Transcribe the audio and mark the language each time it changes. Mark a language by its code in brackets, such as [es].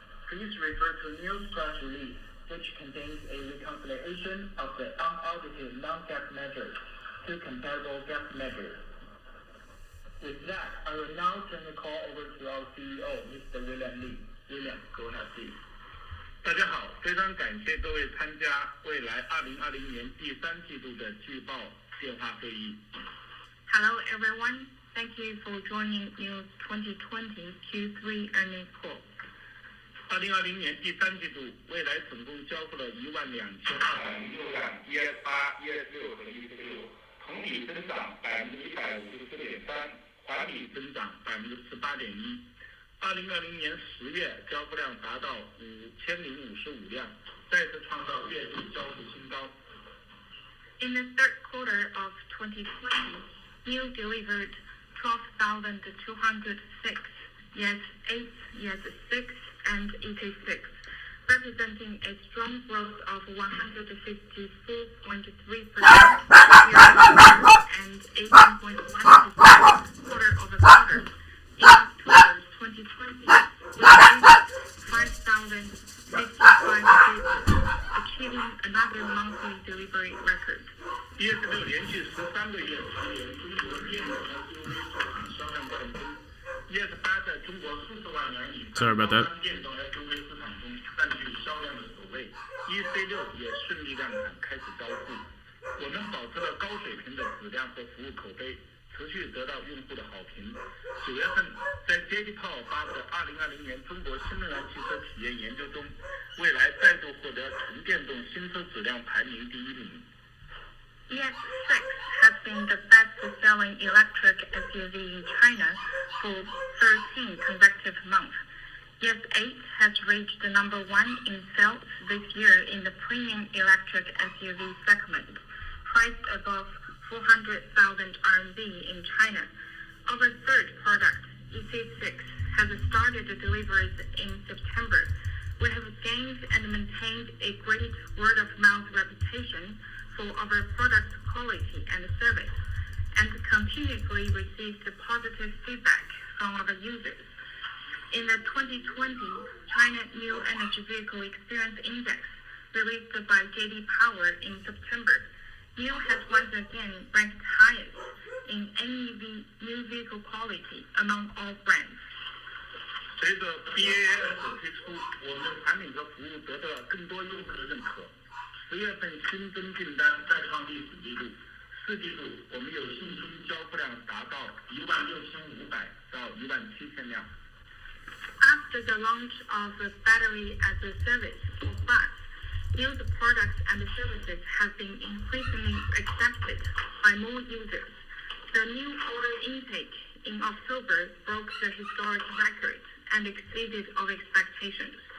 [en] Please refer to NIO's press release, which contains a reconciliation of the unaudited non-GAAP measures to comparable GAAP measures. With that, I will now turn the call over to our CEO, Mr. William Li. William, go ahead, please. [zh] 大家好，非常感谢各位参加未来2020年第三季度的季报电话会议。 [en] Hello, everyone. Thank you for joining NIO's 2020 Q3 earnings call. [zh] 2020年第三季度，未来总共交付了12206辆 ES8、ES6 和 ES6， 同比增长 154.3%， 环比增长 18.1%。 2020年10月交付量达到5055辆，再次创造月度交付新高。 [en] In the third quarter of 2020, NIO delivered 12,206, yes 8, yes 6, and ET6, representing a strong growth of 154.3% year-over-year and 18.1% quarter-over-quarter. In October 2020, we reached 5,055 vehicles, achieving another monthly delivery record. [zh] ES6 连续13个月蝉联中国电动 SUV 市场销量冠军。 ES8 在中国40万元以上高端电动 SUV 市场中占据销量的首位。 EC6 也顺利量产开始交付。我们保持了高水平的质量和服务口碑，持续得到用户的好评。 9月份，在 JD Power 发布的2020年中国新能源汽车体验研究中，蔚来再度获得纯电动新车质量排名第1名。 [en] ES6 has been the best-selling electric SUV in China for 13 consecutive months. ES8 has reached the number 1 in sales this year in the premium electric SUV segment, priced above 400,000 RMB in China. Our third product, EC6, has started deliveries in September. We have gained and maintained a great word-of-mouth reputation for our product quality and service, and continuously received positive feedback from our users. In the 2020 China New Energy Vehicle Experience Index, released by JD Power in September, NIO has once again ranked highest in NEV new vehicle quality among all brands. [zh] 随着 BAS 推出，我们的产品和服务得到了更多用户的认可。 10月份新增订单再创历史纪录，4季度我们有信心交付量达到16500到17000辆。 [en] After the launch of the battery as a service or BaaS, NIO's products and services have been increasingly accepted by more users. The new order intake in October broke the historic record and exceeded our expectations.